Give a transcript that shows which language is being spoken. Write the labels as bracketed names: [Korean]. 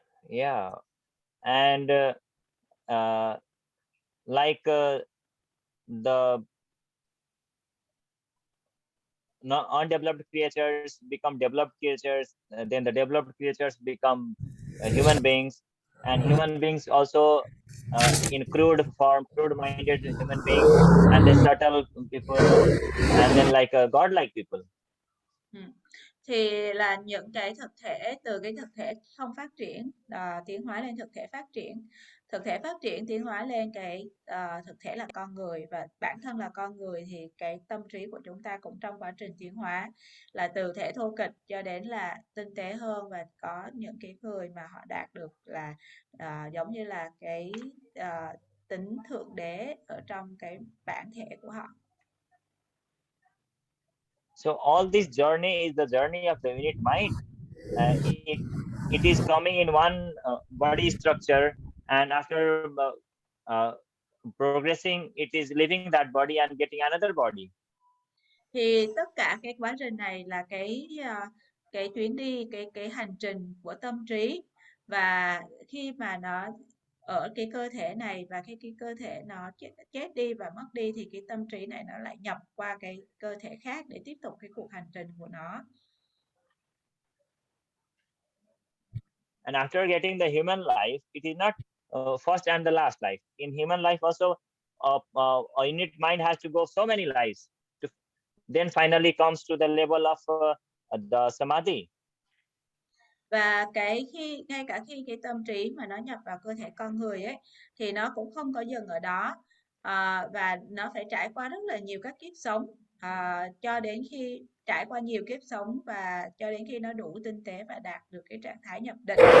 [English] Yeah, and like the undeveloped creatures become developed creatures, then the developed creatures become human beings, and human beings also in crude form, crude-minded human beings, and then subtle people, and then like godlike people. [Vietnamese] Thì là những cái thực thể, từ cái thực thể không phát triển tiến hóa lên thực thể phát triển, thực thể phát triển tiến hóa lên cái thực thể là con người, và bản thân là con người thì cái tâm trí của chúng ta cũng trong quá trình tiến hóa, là từ thể thô kệch cho đến là tinh tế hơn, và có những cái người mà họ đạt được là giống như là cái tính thượng đế ở trong cái bản thể của họ. [English] So all this journey is the journey of the unit mind. It is coming in one body structure, and after progressing, it is leaving that body and getting another body. [Vietnamese] Thì tất cả cái quá trình này là cái chuyến đi, cái hành trình của tâm trí, Và khi mà nó ở cái cơ thể này và khi cái cơ thể nó chết đi và mất đi thì cái tâm trí này nó lại nhập qua cái cơ thể khác để tiếp tục cái cuộc hành trình của nó. [English] And after getting the human life, it is not first and the last life. In human life also, a unit mind has to go so many lives to then finally comes to the level of the samadhi. [Vietnamese] Và ngay cả khi cái tâm trí mà nó nhập vào cơ thể con người ấy thì nó cũng không có dừng ở đó, và nó phải trải qua rất là nhiều các kiếp sống, cho đến khi trải qua nhiều kiếp sống và cho đến khi nó đủ tinh tế và đạt được cái trạng thái nhập định.